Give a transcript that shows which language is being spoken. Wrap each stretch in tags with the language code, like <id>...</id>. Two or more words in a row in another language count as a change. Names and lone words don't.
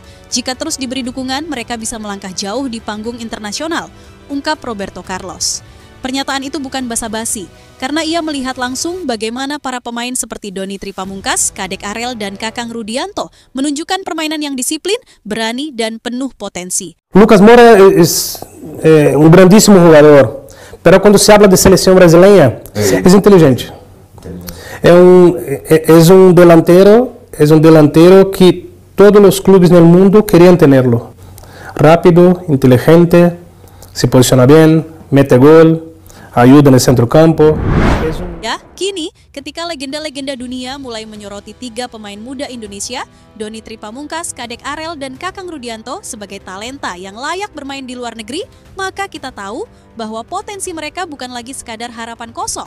<id>Jika terus diberi dukungan, mereka bisa melangkah jauh di panggung internasional, ungkap Roberto Carlos. Pernyataan itu bukan basa-basi, karena ia melihat langsung bagaimana para pemain seperti Doni Tripamungkas, Kadek Arel, dan Kakang Rudianto menunjukkan permainan yang disiplin, berani, dan penuh potensi.</id> <es>Lucas Moura es un grandísimo jugador, pero cuando se habla de selección brasileña, es inteligente. Es un delantero que todos los clubes en el mundo querían tenerlo. Rápido, inteligente, se posiciona bien, mete gol, ayuda en el centro campo.</es> <id>Ya, kini ketika legenda-legenda dunia mulai menyoroti 3 pemain muda Indonesia, Doni Tripamungkas, Kadek Arel, dan Kakang Rudianto sebagai talenta yang layak bermain di luar negeri, maka kita tahu bahwa potensi mereka bukan lagi sekadar harapan kosong.</id>